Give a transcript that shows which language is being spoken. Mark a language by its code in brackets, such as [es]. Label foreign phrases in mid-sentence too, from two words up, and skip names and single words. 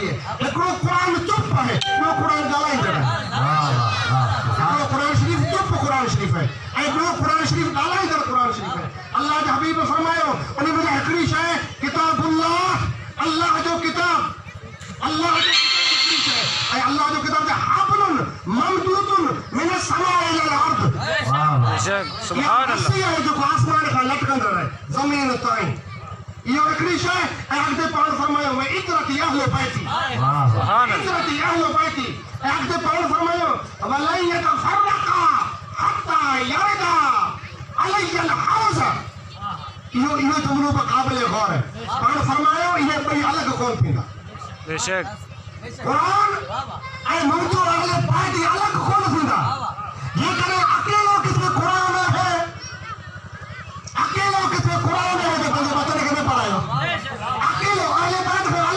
[sd] हिकिड़ो क़ुरान चुप आहे, ॿियो क़ुरान ॻाल्हाईंदड़ आहे। हिकिड़ो क़ुरान शरीफ़ चुप क़ुरान शरीफ़ आहे ऐं ॿियो क़ुरान शरीफ़ ॻाल्हाईंदड़ क़ुरान शरीफ़ आहे। अल्लाह जे हबीब फरमायो उन में हिकिड़ी शइ किताबुल्लाह, अल्लाह जो किताब, अल्लाह जो ऐं अल्लाह जो किताब जा [ar] حبل ممدود من السماء إلى الأرض. سبحان الله, [sd] आहे जेको आसमान खां लटकंदड़ आहे ज़मीन ताईं। इहो हिकिड़ी शइ ऐं अॻिते पाण फरमायो में [ar] عترتي أهل بيتي، عترتي أهل بيتي, [sd] ऐं अॻिते पाण फरमायो [ar] ولن يتفرقا حتى يردا علي الحوض. [sd] इहो जुमलो बि क़ाबिल गौर आहे। पाण फरमायो इहे ॿई अलॻि कोन थींदा। बेशक कुरान ऐं मौजूद [ar] أهل بيتي [sd] अलॻि कोन थींदा। जेकॾहिं अकेलो किथे कुरान आहे, अकेलो किथे कुरान आहे त पंहिंजे बचन खे न पढ़ायो, अकेलो [ar] أهل بيت [sd] खां अलॻि